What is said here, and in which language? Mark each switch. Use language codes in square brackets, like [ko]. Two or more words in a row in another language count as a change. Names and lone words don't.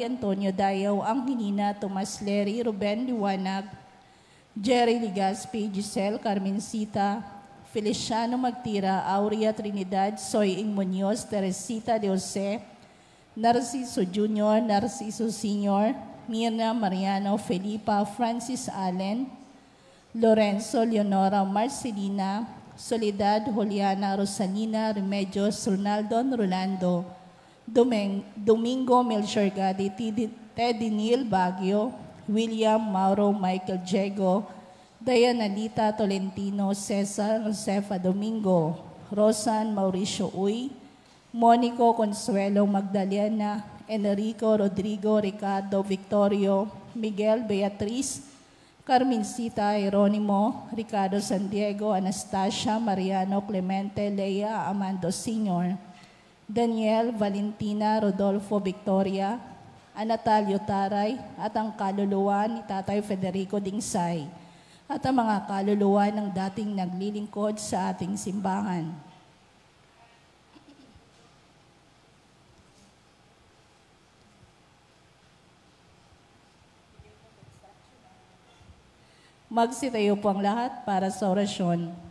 [tl] Antonio Dayaw, Angelina, Tomas Leri, Ruben Liwanag, Jerry Ligaspi, Giselle Carmencita, Feliciano Magtira, Aurea Trinidad, Soy Ing Muñoz, Teresita de Jose, Narciso Jr., Narciso Sr., Mirna Mariano, Felipa, Francis Allen, Lorenzo, Leonora, Marcelina, Soledad, Juliana, Rosalina, Remedios, Ronaldo, Rolando, Domingo, Melchor Gadi, Teddy Neil Baguio, William, Mauro, Michael Diego, Dayanalita Tolentino, Cesar Josefa Domingo, Rosan Mauricio Uy, Monico Consuelo Magdalena, Enrico Rodrigo Ricardo Victorio, Miguel Beatriz, Carmencita Jeronimo, Ricardo San Diego, Anastasia Mariano Clemente, Lea Amando Sr., Daniel Valentina Rodolfo Victoria, Anatalio Taray, at ang kaluluwa ni Tatay Federico Dingsay, at ang mga kaluluwa ng dating naglilingkod sa ating simbahan. Magsitayo po ang lahat para sa orasyon.